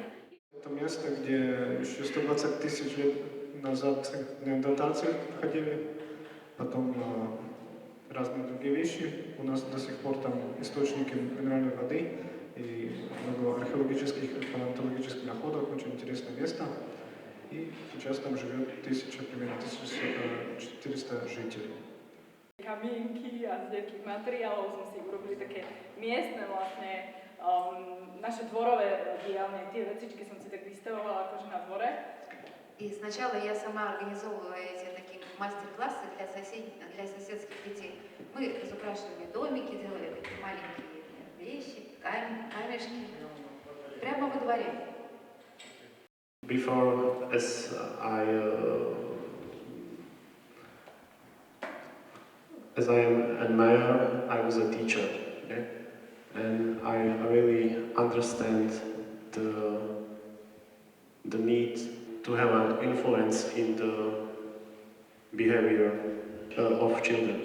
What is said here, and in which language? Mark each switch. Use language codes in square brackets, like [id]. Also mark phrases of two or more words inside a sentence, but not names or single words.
[ru] Это место, где еще 120 тысяч лет назад неандертальцы ходили, потом разные другие вещи. У нас до сих пор там источники минеральной воды, и много археологических и палеонтологических находок, очень интересное место. И сейчас там живет примерно 1400 жителей. [sk] Kamienky a z nejakých materiálov sme si urobili také miestne vlastne naše dvorové dielne. Tie vecičky som si tak vystavovala akože na dvore. [ru] И сначала я сама организовывала эти такие мастер-классы для соседских детей. Мы разукрашивали домики, делали такие маленькие вещи, камешки, прямо во дворе. [en] Before, as I am a mayor, I was a teacher, okay? And I really understand the need to have an influence in the behavior of children.